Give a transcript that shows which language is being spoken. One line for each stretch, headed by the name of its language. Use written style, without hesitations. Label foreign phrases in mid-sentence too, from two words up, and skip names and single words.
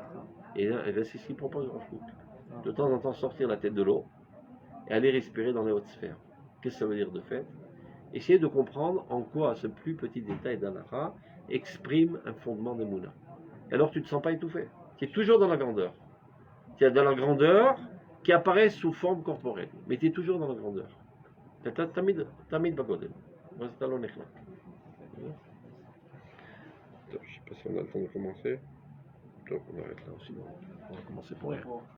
French: Et là, c'est ce qu'il propose au Rav Kook. De temps en temps sortir la tête de l'eau et aller respirer dans les hautes sphères. Qu'est-ce que ça veut dire de fait? Essayer de comprendre en quoi ce plus petit détail d'halakha exprime un fondement d'Emouna. Et alors tu ne te sens pas étouffé. Tu es toujours dans la grandeur. Tu es dans la grandeur qui apparaît sous forme corporelle. Mais tu es toujours dans la grandeur.
Hebrew: תמיד בגודל. ואז אתה לא נחלק.
French: Je ne sais pas si on a le temps de commencer. Donc on arrête là aussi. On va commencer pour rien.